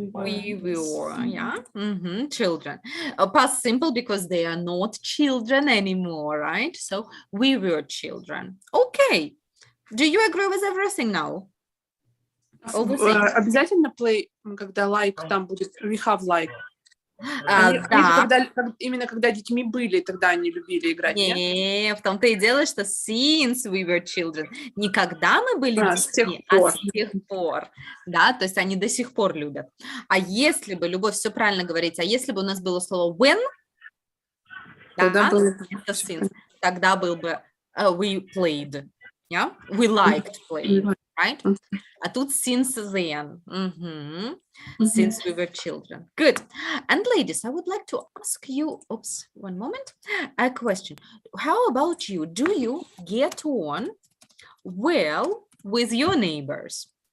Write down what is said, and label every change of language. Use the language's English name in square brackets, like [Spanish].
[English] yeah. Children. Past simple because they are not children anymore, right? So we were children. Okay. Do you agree with everything now? [Russian] Обязательно [English] play, [Russian] когда [English] like [Russian] там будет, [English] we have like. [Russian] Да. Именно когда детьми были, тогда они любили играть. Не, в том-то и дело, что [English] since we were children. [Russian] Не когда мы были детьми, с тех пор. Да, то есть они до сих пор любят. А если бы, Любовь, все правильно говорить, а если бы у нас было слово [English] when, [Russian] тогда, да, это [English] since, [Russian] тогда был бы [English] we played, yeah? We liked playing, right? [Russian] А тут [English] since then. Since we were children. Good. And ladies, I would like to ask you, one moment, a question. How about you? Do you get on well with your neighbors?